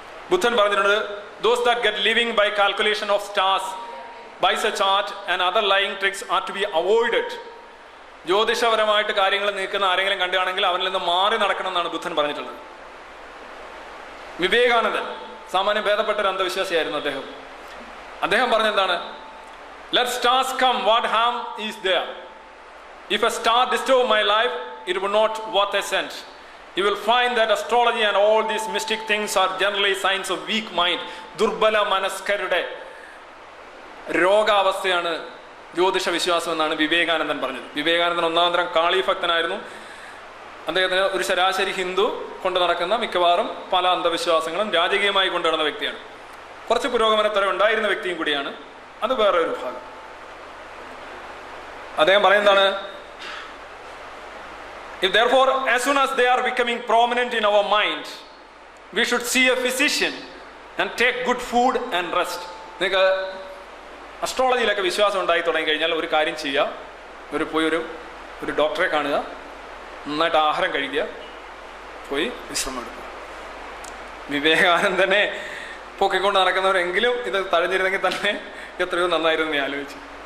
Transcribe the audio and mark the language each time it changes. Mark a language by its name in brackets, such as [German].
[Malayalam] ബുദ്ധൻ പറഞ്ഞിട്ടുണ്ട്, [English] Those that get living by calculation of stars, buys a chart and other lying tricks are to be avoided. [Malayalam] ജ്യോതിഷപരമായിട്ട് കാര്യങ്ങൾ നീക്കുന്ന ആരെങ്കിലും കണ്ടുകയാണെങ്കിൽ അവനിൽ നിന്ന് മാറി നടക്കണം എന്നാണ് ബുദ്ധൻ പറഞ്ഞിട്ടുള്ളത്. വിവേകാനന്ദൻ സാമാന്യം ഭേദപ്പെട്ട ഒരു അന്ധവിശ്വാസിയായിരുന്നു. അദ്ദേഹം പറഞ്ഞെന്താണ്? [English] Let stars come, what harm is there? If a star disturb my life, it will not worth a cent. You will find that astrology and all these mystic things are generally signs of weak mind. [Malayalam] ദുർബല മനസ്കരുടെ രോഗാവസ്ഥയാണ് ജ്യോതിഷ വിശ്വാസം എന്നാണ് വിവേകാനന്ദൻ പറഞ്ഞത്. വിവേകാനന്ദൻ ഒന്നാന്തരം കാളീഭക്തനായിരുന്നു. അദ്ദേഹത്തിന് ഒരു ശരാശരി ഹിന്ദു കൊണ്ടു നടക്കുന്ന മിക്കവാറും പല അന്ധവിശ്വാസങ്ങളും രാജകീയമായി കൊണ്ടുനടന്ന വ്യക്തിയാണ്. കുറച്ച് പുരോഗമനത്തരം ഉണ്ടായിരുന്ന വ്യക്തിയും കൂടിയാണ്. അത് വേറെ ഒരു ഭാഗം. അദ്ദേഹം പറയുന്നതാണ്, [English] if therefore as soon as they are becoming prominent in our mind, we should see a physician and take good food and rest. [Malayalam] നിങ്ങൾക്ക് അസ്ട്രോളജിയിലൊക്കെ വിശ്വാസം ഉണ്ടായി തുടങ്ങി കഴിഞ്ഞാൽ ഒരു കാര്യം ചെയ്യുക, പോയി ഒരു ഡോക്ടറെ കാണുക, നന്നായിട്ട് ആഹാരം കഴിക്കുക, പോയി വിശ്രമം എടുക്കുക. വിവേകാനന്ദനെ പൊക്കിക്കൊണ്ട് നടക്കുന്നവരെങ്കിലും ഇത് തഴഞ്ഞിരുന്നെങ്കിൽ തന്നെ എത്രയോ നന്നായിരുന്നു ഞാൻ ആലോചിച്ചു.